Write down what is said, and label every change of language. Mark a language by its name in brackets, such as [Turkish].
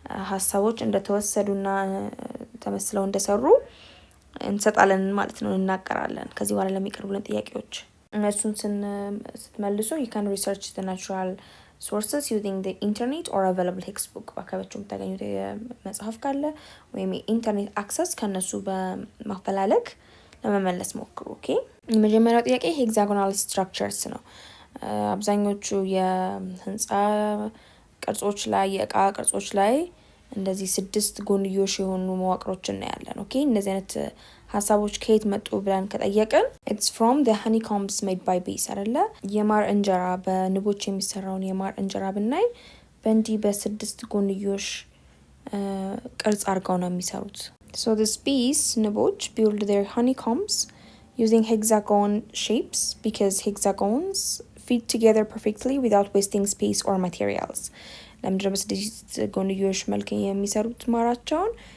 [Amharic] ሀሳቦች እንደተወሰዱና ተመስለው እንደሰሩ እንሰጣለን ማለት ነው፣ እናቀራለን። ከዚህ በኋላ ለሚቀርቡልን ጥያቄዎች እነሱን ስትመልሱ [English] you can research the natural sources using the internet or available textbook [Amharic] በአካባቢያችሁ የምታገኙት መጽሐፍ ካለ ወይም የኢንተርኔት አክሰስ ከነሱ በማፈላለግ ለመመለስ ሞክሩ። ኦኬ የመጀመሪያው ጥያቄ ሄክሳጎናል ስትራክቸርስ ነው። አብዛኞቹ የህንፃ ቅርጾች ላይ የእቃ ቅርጾች ላይ እንደዚህ 6 ጎንዮሽ የሆኑ መዋቅሮችን እናያለን። ኦኬ እነዚህ አይነት ሀሳቦች ከየት መጡ ብለን ከጠየቅን [English] it's from the honeycombs made by bees [Amharic] አይደለ? የማር እንጀራ በንቦች የሚሰራውን የማር እንጀራ ብናይ በእንዲህ በ6 ጎንዮሽ ቅርጽ አድርገው ነው የሚሰሩት። [English] so these bees [Amharic] ንቦች [English] build their honeycombs using hexagon shapes because hexagons fit together perfectly without wasting space or materials. [Amharic] ለምንድነው በ6 ጎንዮሽ መልክ የሚሰሩት ማራቸውን?